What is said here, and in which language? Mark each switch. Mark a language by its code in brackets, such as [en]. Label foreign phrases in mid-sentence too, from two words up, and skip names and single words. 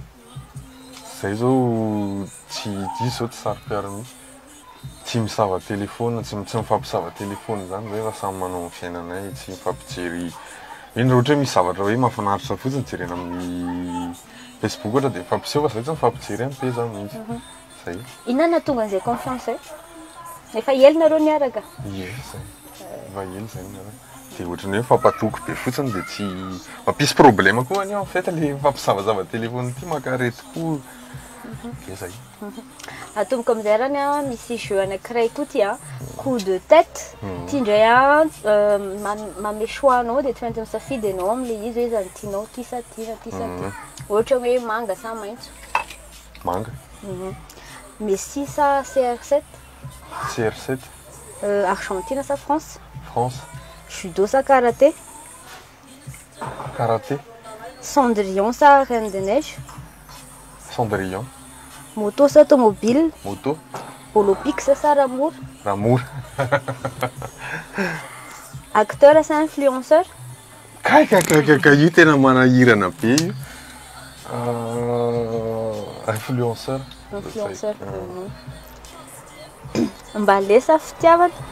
[mg] zay zao tsy diso zao tsy saro-piara mihitsy tsy misava telefona tsy mifampisava telefona zany zay fa samy manao ny fiainanay tsy mifampijery iny raha ohatra hoe misy zavatra hoe mahafinaritra fotsiny jerena amin'ny Facebook ohatra de mifampiseho fa zay tsy mifampijery any be zany mihitsy zay inona nahatonga an'izay confiance efa ely nareo niaraka zay efa ely zay niaraka de ohatrany hoe mifampatoky be fotsiny de tsy mampisy problème koa any [fr] en fait [mg] le mifampisavazava telefona ty makareti-po de zay atomboka amizay rany misy jeu anankiray koa ty [fr] coup de tête [mg] ty indray mame choix anao de tsy maintsy misafidy anao am'le izy hoe zany tianao ty sa ty na ty sa ty ohatra hoe manga sa maitso manga Messi sa CR7 CR7 Argentine sa France France judo sa karaté karaté Cendrillon sa Reine des Neiges Cendrillon moto sa automobile moto Olympique sa Ramour Ramour acteur sa influenceur ka io tena manahirana be io influenceur mbale sa fitiavana